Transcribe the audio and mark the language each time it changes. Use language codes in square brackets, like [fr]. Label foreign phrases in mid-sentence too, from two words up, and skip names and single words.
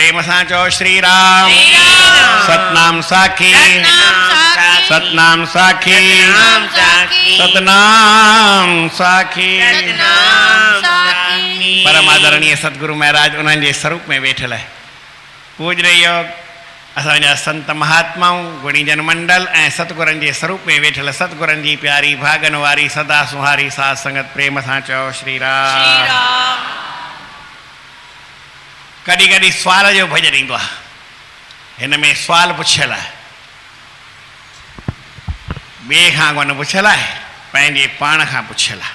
[sd] सां चओ श्री राम। सतनाम साखी सतनाम साखी सतनाम साखी। परम आदरणीय सतगुरु महाराज उन्हनि जे स्वरूप में वेठल है पूजनीय योग असांजा संत महात्माऊं गुणी जन मंडल ऐं सतगुरनि जे स्वरूप में वेठल सतगुरनि जी प्यारी भागन वारी सदा सुहारी साध संगत प्रेम सां चओ श्री राम। कॾहिं कॾहिं सुवाल जो भॼन ईंदो आहे, हिन में सुवाल पुछियल आहे, ॿिए खां कोन पुछियल आहे, पंहिंजे पाण खां पुछियल आहे।